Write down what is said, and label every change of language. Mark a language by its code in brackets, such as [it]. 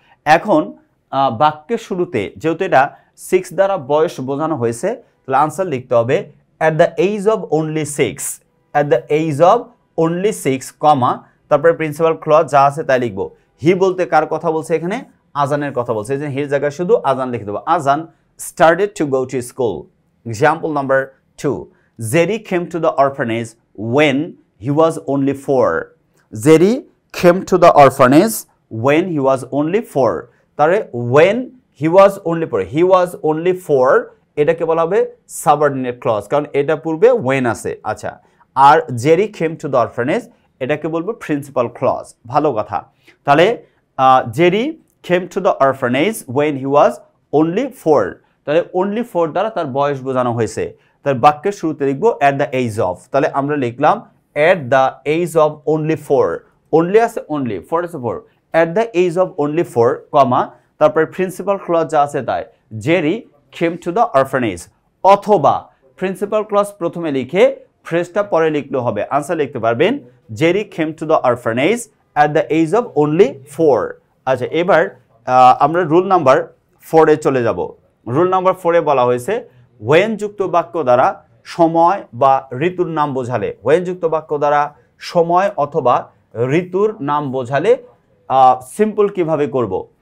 [bn] এখন বাক্যের শুরুতে যেহেতু এটা 6 দ্বারা বয়স বোঝানো হয়েছে, তাহলে আনসার লিখতে হবে at the age of only 6, at the age of only 6, কমা, তারপরে প্রিন্সিপাল ক্লজ যা আছে তাই লিখবো। হি বলতে কার কথা বলছে এখানে? আজানের কথা বলছে, এই যে হির জায়গায় শুধু আজান লিখে দেবো। [en] Azan started to go to school. Example number 2. Jerry came to the orphanage when he was only 4. Jerry came to the orphanage when he was only 4. [bn] তাহলে [en] when he was only 4, he was only 4, [bn] এটাকে বলা হবে subordinate clause, কারণ এটা পূর্বে when আছে। আচ্ছা, আর [en] Jerry came to the orphanage, [bn] এটাকে বলবো প্রিন্সিপাল ক্লজ। ভালো কথা। [en] তাহলে Jerry came to the orphanage when he was only 4, [bn] তাহলে only 4 দ্বারা তার বয়স বোঝানো হয়েছে। তার বাক্যের শুরুতে লিখবো at the age of, তাহলে আমরা লিখলাম [en] at the age of only 4, [bn] only আছে only, 4 আছে 4, at the age of only 4, কমা, তারপরে প্রিন্সিপাল ক্লজ যা আছে তাই, [en] Jerry came to the orphanage, [bn] অথবা প্রিন্সিপাল ক্লজ প্রথমে লিখে ফ্রেজটা পরে লিখলেও হবে। আনসার লিখতে পারবেন [en] Jerry came to the orphanage at the age of only 4। [bn] আচ্ছা, এবার আমরা রুল নাম্বার 4 এ চলে যাব। রুল নাম্বার 4 এ বলা হয়েছে when যুক্ত বাক্য দ্বারা সময় বা ঋতুর নাম বোঝালে, when যুক্ত বাক্য দ্বারা সময় অথবা ঋতুর নাম বোঝালে সিম্পল কিভাবে করব?